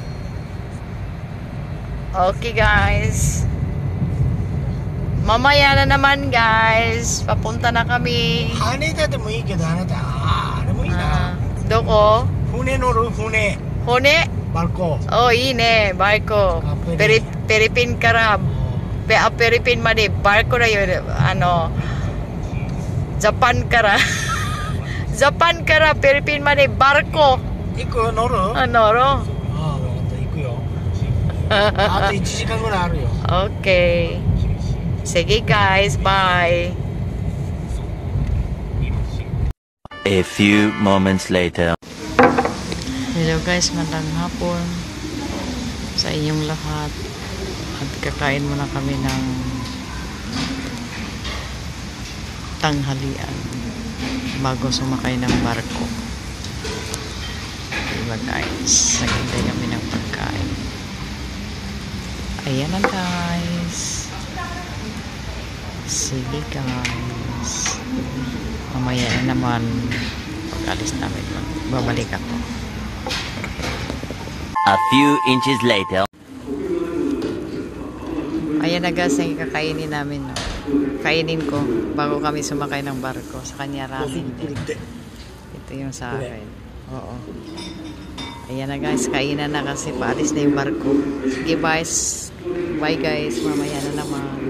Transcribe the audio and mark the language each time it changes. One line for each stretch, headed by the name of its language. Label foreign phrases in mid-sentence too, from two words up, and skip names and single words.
English: Okay, guys.
Filipino: Mamaya na naman, guys. Papunta na kami.
Japanese: 羽田でもいいけど、あなた. あれもいいな. Doko? 船乗る、船. Hune?
Filipino: Barko.
Japanese: Oh, いいね, barko. Philippine からPhilippine までbarkoだよ。Japan からJapan から Philippine までbarko。行くよ、乗る？乗ろう。わかった、行くよ。あと1時間ぐらいあるよ。
Filipino: Okay. Sige, guys.
English: Bye. A few moments later. Hello, guys.
Filipino: Magandang hapon sa inyong lahat. At kakain muna kami ng tanghalian bago sumakay ng barko. Diba, guys? Naghintay kami ng pagkain. Ayan na, guys. Sige, guys. Mamaya na naman pag-alis namin. Babalik ako.
English: A few inches later.
Filipino: Ayan na guys, yung kakainin namin. No? Kainin ko bago kami sumakay ng barko. Sa kanya ramen din. Ito yung sa akin. Oo. Ayan na guys, kainan na kasi paalis na yung barko. Sige guys. Bye guys. Mamaya na naman.